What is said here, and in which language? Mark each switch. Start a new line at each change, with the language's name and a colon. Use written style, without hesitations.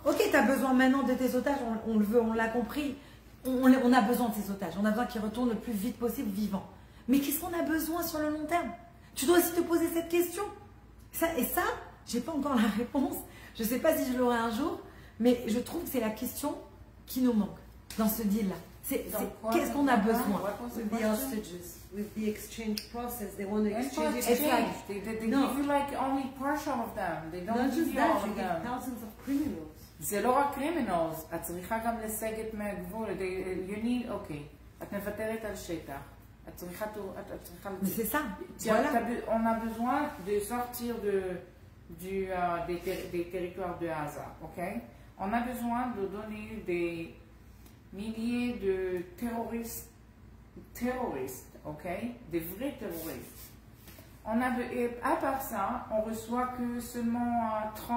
French: Ok, tu as besoin maintenant de tes otages, on le veut, on l'a compris. On a besoin de ces otages, on a besoin qu'ils retournent le plus vite possible vivants. Mais qu'est-ce qu'on a besoin sur le long terme? Tu dois aussi te poser cette question. Et ça, je n'ai pas encore la réponse. Je ne sais pas si je l'aurai un jour, mais je trouve que c'est la question qui nous manque dans ce deal-là. Qu'est-ce qu'on a besoin?
English: With the hostages, with the exchange process, they want to exchange it. They give you like only partial of them. They don't give you all of them. Thousands of criminals.
Hebrew: זה לא רק criminals, את צריכה גם לסגת מהגבול.
English: You need, okay,
Hebrew: את מוותרת על שטח. את צריכה...
French: Mais c'est ça. Voilà. On a besoin de sortir des territoires de Gaza, ok? On a besoin de donner des milliers de terroristes, ok? Des vrais terroristes. Et à part ça, on reçoit que seulement